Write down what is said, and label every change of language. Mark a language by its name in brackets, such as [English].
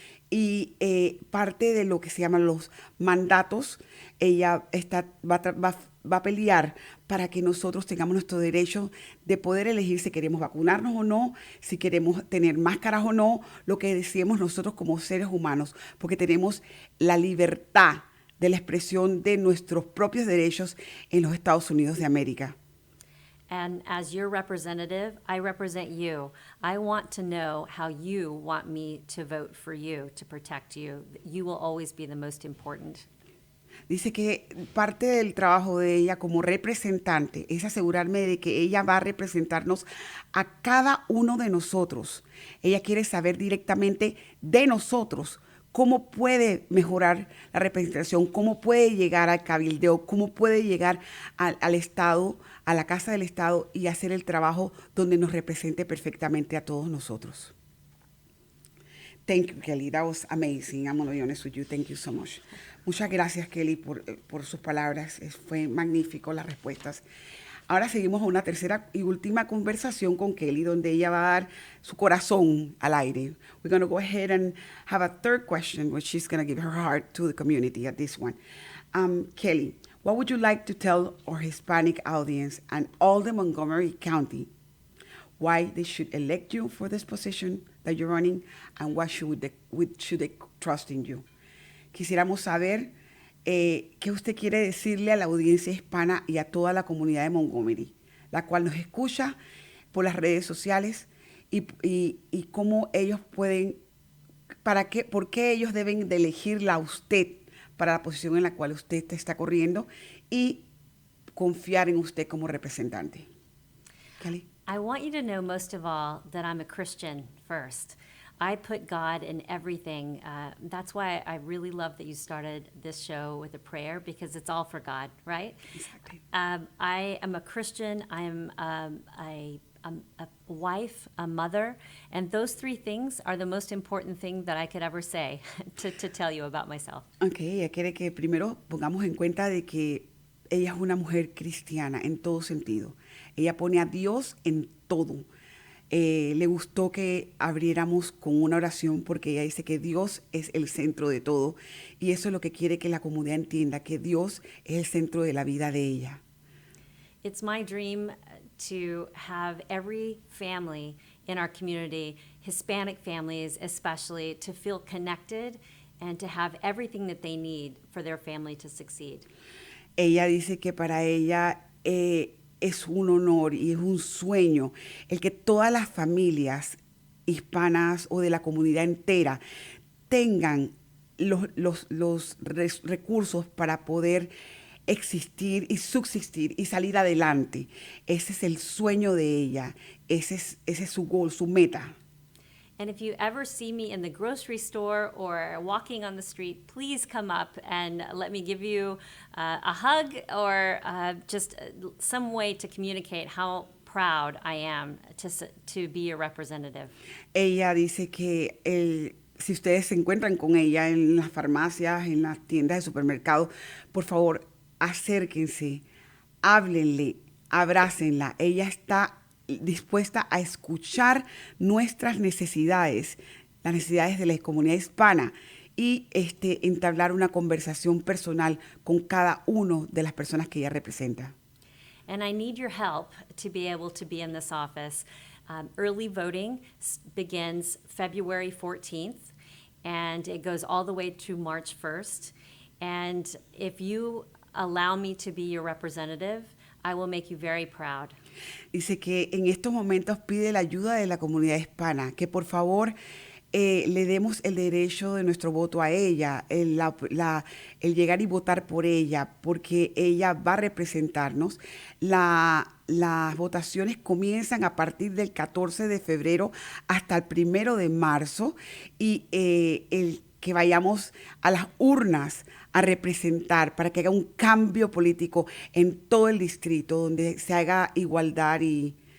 [Spanish] Y parte de lo que se llaman los mandatos, ella va a pelear para que nosotros tengamos nuestro derecho de poder elegir si queremos vacunarnos o no, si queremos tener máscaras o no, lo que decidimos nosotros como seres humanos, porque tenemos la libertad de la expresión de nuestros propios derechos en los Estados Unidos de América. [English] And as your representative, I represent you. I want to know how you want me to vote for you, to protect you. You will always be the most important. [Spanish] Dice que parte del trabajo de ella como representante es asegurarme de que ella va a representarnos a cada uno de nosotros. Ella quiere saber directamente de nosotros cómo puede mejorar la representación, cómo puede llegar al cabildeo, cómo puede llegar al Estado, a la Casa del Estado y hacer el trabajo donde nos represente perfectamente a todos nosotros. [English] Thank you, Kelly. That was amazing. I'm going to be honest with you. Thank you so much. [Spanish] Muchas gracias, Kelly, por sus palabras. Fue magnífico las respuestas. Ahora seguimos a una tercera y última conversación con Kelly, donde ella va a dar su corazón al aire. [English] We're going to go ahead and have a third question, which she's going to give her heart to the community at this one. Kelly, what would you like to tell our Hispanic audience and all the Montgomery County why they should elect you for this position that you're running and why should they trust in you? [Spanish] Quisiéramos saber qué usted quiere decirle a la audiencia hispana y a toda la comunidad de Montgomery, la cual nos escucha por las redes sociales y cómo ellos pueden, por qué ellos deben de elegirla a usted para la posición en la cual usted está corriendo y confiar en usted como representante. Kelly. [English] I want you to know most of all that I'm a Christian first. I put God in everything. That's why I really love that you started this show with a prayer, because it's all for God, right? Exactly. I am a Christian. I am a wife, a mother, and those three things are the most important thing that I could ever say to tell you about myself. [Spanish] Okay, ella quiere que primero pongamos en cuenta de que ella es una mujer cristiana en todo sentido. Ella pone a Dios en todo. Le gustó que abriéramos con una oración porque ella dice que Dios es el centro de todo y eso es lo que quiere que la comunidad entienda, que Dios es el centro de la vida de ella. [English] It's my dream to have every family in our community, Hispanic families especially, to feel connected and to have everything that they need for their family to succeed. [Spanish] Ella dice que para ella es un honor y es un sueño el que todas las familias hispanas o de la comunidad entera tengan los recursos para poder existir y subsistir y salir adelante. Ese es el sueño de ella, ese es su goal, su meta. [English] And if you ever see me in the grocery store or walking on the street, please come up and let me give you a hug or just some way to communicate how proud I am to be a representative. [Spanish] Ella dice que si ustedes se encuentran con ella en las farmacias, en las tiendas de supermercado, por favor, acérquense, háblenle, abrácenla. Ella está dispuesta a escuchar nuestras necesidades, las necesidades de la comunidad hispana y entablar una conversación personal con cada uno de las personas que ella representa. [English] And I need your help to be able to be in this office. Early voting begins February 14th, and it goes all the way to March 1st. And if you allow me to be your representative, I will make you very proud. [Spanish] Dice que en estos momentos pide la ayuda de la comunidad hispana, que por favor le demos el derecho de nuestro voto a ella, el llegar y votar por ella, porque ella va a representarnos. Las votaciones comienzan a partir del 14 de febrero hasta el 1 de marzo y que vayamos a las urnas a representar para que haga un cambio político en todo el distrito, donde se haga igualdad y...